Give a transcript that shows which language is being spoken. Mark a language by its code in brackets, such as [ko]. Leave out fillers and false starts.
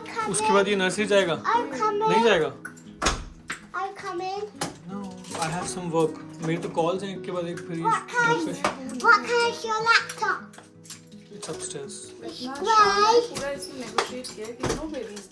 [hi] उसके बाद ये नर्सरी जाएगा. [en] I'm coming. [hi] नहीं जाएगा. [en] I'm coming. No, I have some work. [hi] मेरी तो कॉल्स हैं एक के बाद एक फिर [en] What kind is your laptop? It's upstairs. Why? [hi] पूरा इसमें negotiate किया कि [en] no babies.